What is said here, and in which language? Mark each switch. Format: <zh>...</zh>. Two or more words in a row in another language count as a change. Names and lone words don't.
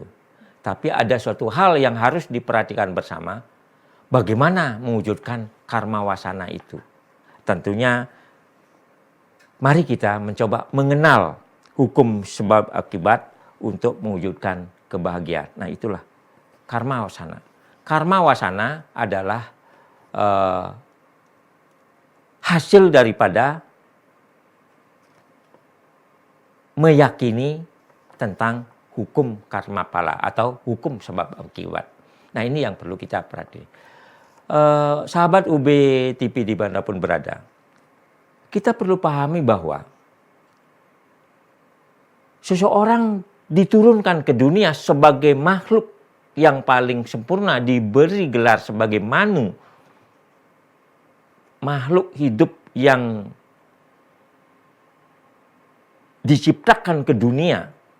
<id>Tapi ada suatu hal yang harus diperhatikan bersama, bagaimana mewujudkan karma wasana itu. Tentunya mari kita mencoba mengenal hukum sebab akibat untuk mewujudkan kebahagiaan. Nah, itulah karma wasana. Karma wasana adalah hasil daripada meyakini tentang hukum karma pala atau hukum sebab akibat. Nah, ini yang perlu kita perhatikan. Sahabat UB TV dimanapun berada, kita perlu pahami bahwa seseorang diturunkan ke dunia sebagai makhluk yang paling sempurna, diberi gelar sebagai Manu, makhluk hidup yang diciptakan ke dunia.</id>